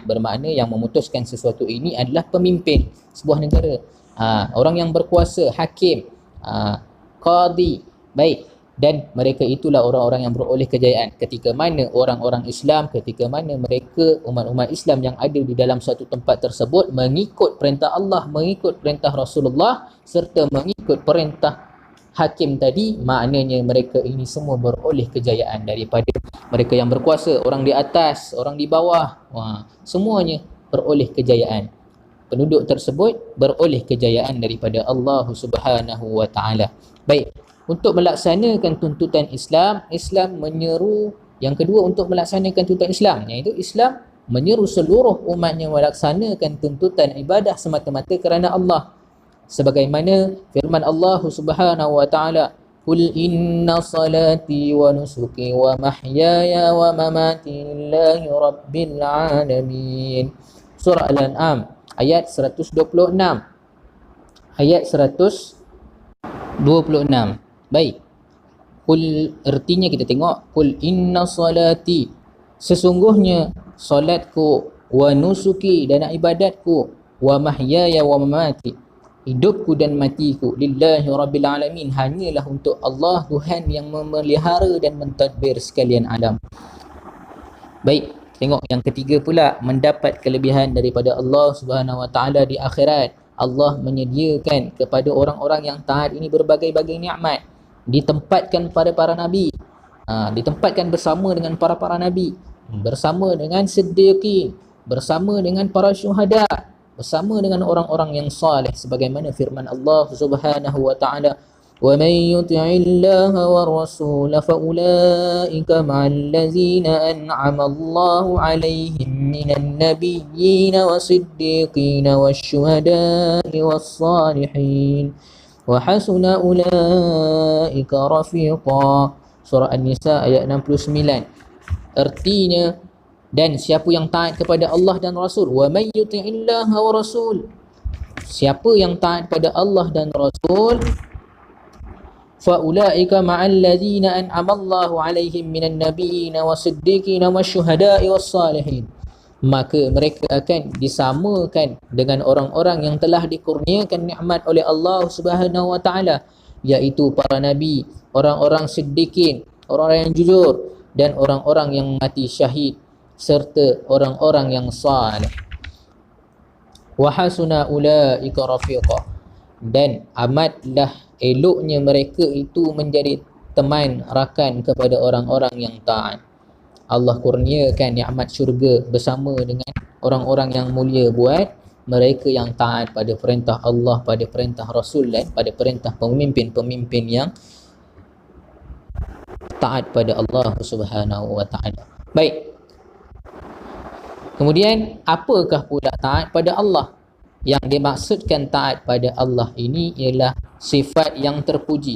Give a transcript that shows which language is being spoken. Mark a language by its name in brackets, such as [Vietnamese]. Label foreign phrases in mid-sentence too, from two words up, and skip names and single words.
[Malay] Bermakna yang memutuskan sesuatu ini adalah pemimpin sebuah negara, orang yang berkuasa, hakim, qadi. Baik, dan mereka itulah orang-orang yang beroleh kejayaan. Ketika mana orang-orang Islam, ketika mana mereka umat-umat Islam yang ada di dalam suatu tempat tersebut mengikut perintah Allah, mengikut perintah Rasulullah serta mengikut perintah hakim tadi, maknanya mereka ini semua beroleh kejayaan daripada mereka yang berkuasa, orang di atas, orang di bawah, semuanya beroleh kejayaan. Penduduk tersebut beroleh kejayaan daripada [Arabic] الله سبحانه وتعالى. [Malay] Baik, untuk melaksanakan tuntutan Islam, Islam menyeru yang kedua untuk melaksanakan tuntutan Islam, iaitu Islam menyeru seluruh umatnya melaksanakan tuntutan ibadah semata-mata kerana Allah. Sebagaimana firman [Arabic] الله سبحانه وتعالى, "قل إن صلاتي ونسكي ومحياي ومماتي لله رب العالمين." [Malay] Surah Al-An'am ayat 126. Ayat 126. Baik. Qul, artinya kita tengok, [Arabic] قل إن صلاتي, [Malay] sesungguhnya solatku, [Arabic] ونسكي, [Malay] dan ibadatku, [Arabic] ومحياي ومماتي, [Malay] hidupku dan matiku, [Arabic] لله رب العالمين, [Malay] hanyalah untuk Allah, Tuhan yang memelihara dan mentadbir sekalian alam. Baik, tengok yang ketiga pula, mendapat kelebihan daripada [Arabic] الله سبحانه وتعالى [Malay] di akhirat. Allah menyediakan kepada orang-orang yang taat ini berbagai-bagai nikmat, ditempatkan pada para nabi, ditempatkan bersama dengan para nabi, bersama dengan siddiqin, bersama dengan para syuhada, bersama dengan orang-orang yang saleh, sebagaimana firman [Arabic] الله سبحانه وتعالى, "ومن يطع الله والرسول فأولئك مع الذين أنعم الله عليهم من النبيين والصديقين والشهداء والصالحين وحسن أولئك رفيقا." [Malay] Surah An-Nisa ayat 69. Artinya, dan siapa yang taat kepada Allah dan Rasul, [Arabic] ومن يطع الله والرسول, [Malay] siapa yang taat pada Allah dan Rasul, [Arabic] فأولئك مع الذين أنعم الله عليهم من النبيين والصديقين والشهداء والصالحين, [Malay] maka mereka akan disamakan dengan orang-orang yang telah dikurniakan nikmat oleh [Arabic] الله سبحانه وتعالى, [Malay] iaitu para nabi, orang-orang siddiqin, orang-orang yang jujur, dan orang-orang yang mati syahid, serta orang-orang yang saleh. [Arabic] وحسن أولئك رفيقا, [Malay] dan amatlah eloknya mereka itu menjadi teman rakan kepada orang-orang yang taat. Allah kurniakan nikmat syurga bersama dengan orang-orang yang mulia buat mereka yang taat pada perintah Allah, pada perintah Rasul, dan pada perintah pemimpin-pemimpin yang taat pada [Arabic] الله سبحانه وتعالى. [Malay] Baik. Kemudian, apakah pula taat pada Allah? Yang dimaksudkan taat pada Allah ini ialah sifat yang terpuji.